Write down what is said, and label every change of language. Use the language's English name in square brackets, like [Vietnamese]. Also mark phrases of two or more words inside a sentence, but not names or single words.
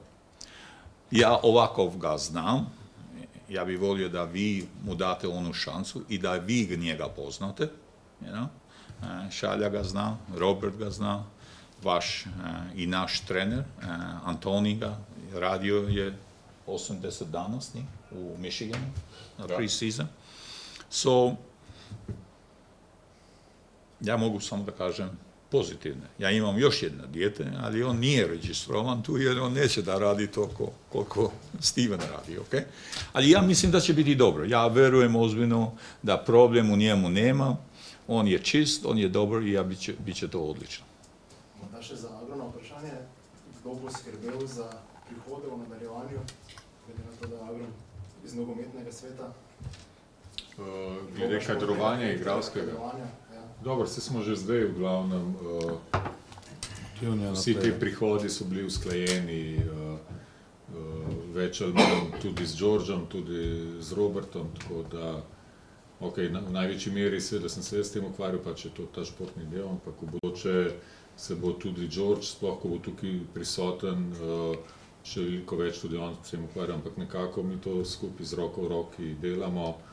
[Croatian] Ja ovakov ga znam, ja bih volio da vi mu date onu šansu i da vi njega poznate. Šalja ga zna, Robert ga zna, vaš i naš trener, Antoni ga, radio je 80 dana s njim u Michiganu, na pre-season. So, ja mogu samo da kažem pozitivne. Ja imam još jedno dijete, ali on nije registrovan tu jer on neće da radi toliko koliko Steven radi, ok? Ali ja mislim da će biti dobro. Ja verujem ozbiljno da problem u njemu nema. On je čist, on je dobar i bit će to odlično. [Slovenian] Morda še za Agrona vprašanje, kdo bo skrbel za prihode v nadaljevanju, glede na to, da je Agron iz nogometnega sveta? Glede kadrovanja igralskega. Dobro, vse smo že zdaj v glavnem, vsi ti prihodi so bili usklajeni, več ali manj tudi z Georgeom, tudi z Robertom, tako da, v največji meri seveda sem se s tem ukvarjal, pač je to ta športni del, ampak v bodoče se bo tudi George, sploh ko bo tukaj prisoten, še veliko več tudi on s tem ukvarja, ampak nekako mi to skupaj z roko v roki delamo.